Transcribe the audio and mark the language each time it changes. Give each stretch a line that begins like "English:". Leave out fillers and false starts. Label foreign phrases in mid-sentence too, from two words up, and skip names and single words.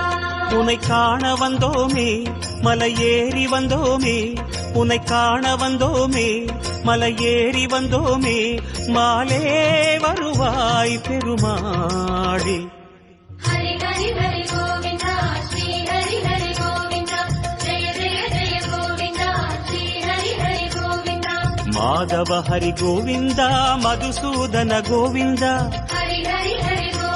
Tamil: உன்னை காண வந்தோமே மலை ஏறி வந்தோமே உன்னை காண வந்தோமே மலை ஏறி வந்தோமே மாலே வருவாய் பெருமாளே. ஹரி ஹரி ஹரி கோவிந்தா ஸ்ரீ ஹரி ஹரி கோவிந்தா
Telugu: మాధవ హరి గోవింద మధుసూదన గోవింద హరి హరి హరి